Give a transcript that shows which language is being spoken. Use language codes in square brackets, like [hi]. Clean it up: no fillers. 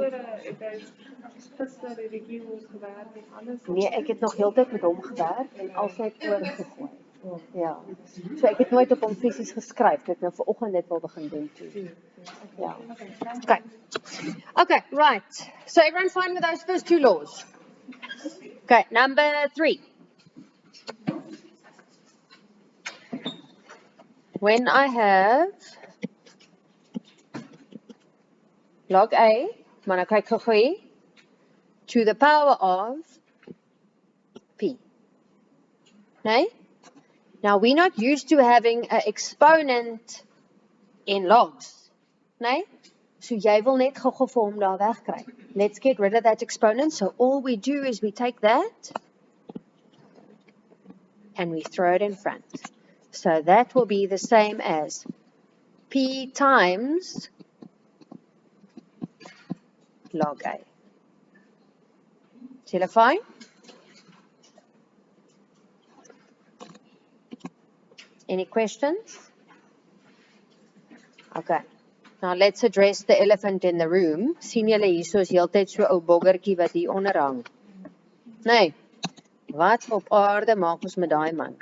[af] Ek het gister die keyboard gewerk en alles. Nee, ek het nog heeltyd met hom gewerk en als net oorgegooi. Ja. So ek het nooit op hom fisies geskryf, ek nou vanoggend dit wil begin doen toe. [en] Ja. Okay, right. So everyone fine with those first 2 laws? Okay, number 3. When I have log A, [af] maar nou kyk gou hier, [en] to the power of P. Nee? Now, we're not used to having an exponent in logs, nee? [af] So jy wil net gou-gou vir hom daar wegkry. [en] Let's get rid of that exponent. So all we do is we take that and we throw it in front. So that will be the same as P times log A. [af] Is julle fine? [en] Any questions? Okay. Now let's address the elephant in the room. [af] Sien julle hierso is heeltyd so ou boggertjie wat hier onder hang. Nee. Wat op aarde maak ons met daai man?